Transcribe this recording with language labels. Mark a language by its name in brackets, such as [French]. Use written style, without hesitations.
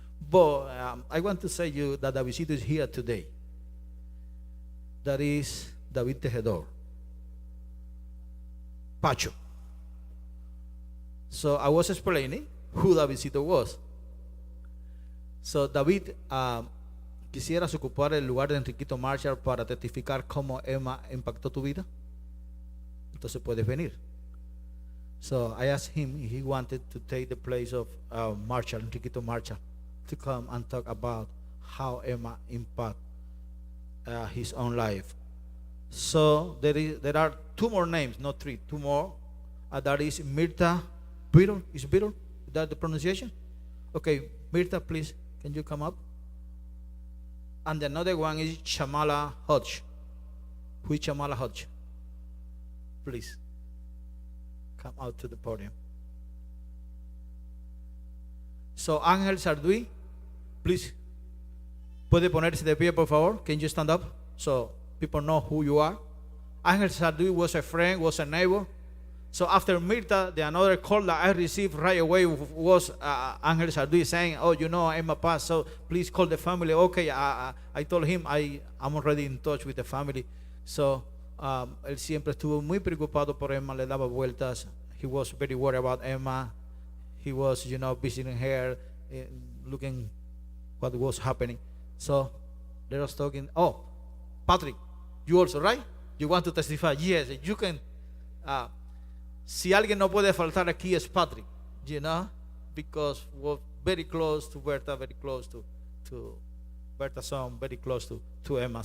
[English] But I want to say you that Davidcito is here today. That is David Tejedor, Pacho. So I was explaining who Davidcito was. [Spanish] So David, ¿quisieras ocupar el lugar de Enriquito Marshall para testificar cómo Emma impactó tu vida? Entonces puedes venir. [English] So I asked him if he wanted to take the place of Marshall, Enriquito Marshall, to come and talk about how Emma impacted his own life. So there are two more names, not three, two more. That is Mirta Biddle. Is Biddle? Is that the pronunciation? Okay, Mirta, please, can you come up? And another one is Shamala Hodge. Who is Shamala Hodge? Please, come out to the podium. [Spanish] So, Ángel Sarduy, [English] please, [Spanish] puede ponerse de pie, por favor. [English] Can you stand up so people know who you are? Ángel Sarduy was a friend, was a neighbor. So after Mirta, the another call that I received right away was Ángel Sarduy saying, oh, you know, Emma passed, so please call the family. Okay, I told him I'm already in touch with the family. [Spanish] So él siempre estuvo muy preocupado por Emma, le daba vueltas. [English] He was very worried about Emma. He was, you know, visiting her, looking what was happening. So they was talking. Oh, Patrick, you also, right? You want to testify? Yes, you can. [Spanish] Si alguien no puede faltar aquí es Patrick, [English] you know, because we're very close to Berta, very close to Berta's son, very close to Emma.